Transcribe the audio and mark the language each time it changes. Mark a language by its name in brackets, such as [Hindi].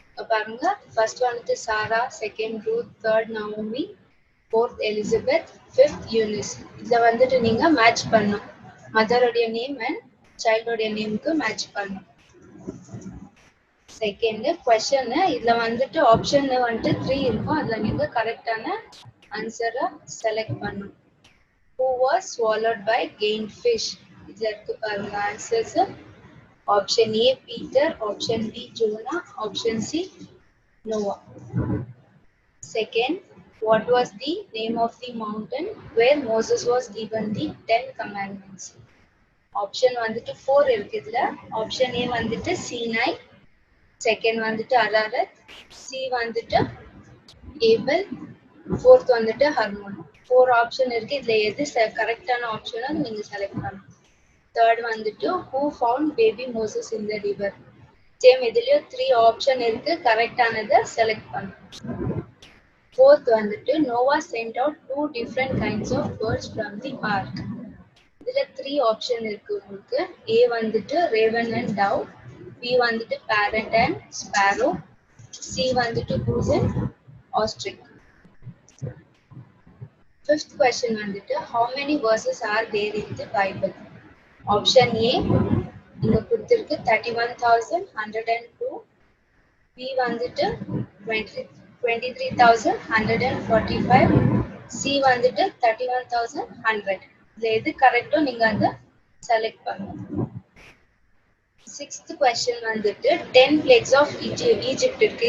[Tamil] பாருங்க, ஃபர்ஸ்ட் வந்துட்டு சாரா, second Ruth, third Naomi, fourth Elizabeth, fifth Younis. இதை வந்துட்டு நீங்க மேட்ச் பண்ணும். மதருடைய நேம் அண்ட் சைல்டோடைய நேமுக்கு மேட்ச் பண்ணும். செகண்ட் கொஸ்டின், இதுல வந்துட்டு ஆப்ஷன் வந்துட்டு 3 இருக்கும். அதுல நீங்க கரெக்டான ஆன்சரை செலக்ட் பண்ணும். [English] Who was swallowed by gained fish? [Tamil] இதுல இருக்கு பாருங்க answers. Option A, Peter. Option B, Jona. Option C, Noah. [English] Second, what was the name of the mountain where Moses was given the 10 commandments? [Tamil] Option வந்துட்டு 4 இருக்கு இதுல. Option A வந்துட்டு Sinai, second வந்துட்டு அரரத், C வந்துட்டு Abel, fourth வந்துட்டு ஹர்மோன். 4 ஆப்ஷன் இருக்கு. இதுல எது கரெக்டான ஆப்ஷனோ அது நீங்க செலக்ட் பண்ணணும். தேர்ட் வந்துட்டு [English] who found baby Moses in the river. [Tamil] Same இதுலயும் 3 ஆப்ஷன் இருக்கு. கரெக்டானதை செலக்ட் பண்ணணும். ஃபோர்த் வந்துட்டு [English] Noah sent out 2 different kinds of birds from the ark. [Tamil] இதுல 3 ஆப்ஷன் இருக்கு உங்களுக்கு. [English] A வந்துட்டு raven and dove, B வந்துட்டு parrot and sparrow, C வந்துட்டு goose and ostrich. Fifth question வந்துட்டு how many verses are there in the Bible? [Tamil] Option A இங்க கொடுத்திருக்கு 31,102, B வந்துட்டு 23,145, C வந்துட்டு 31,100. இதுல எது கரெக்டோ நீங்க அதை செலக்ட் பண்ணணும். சிக்ஸ்த் கொஸ்டின் வந்துட்டு 10 [English] plagues of Egypt [Tamil] இருக்கு.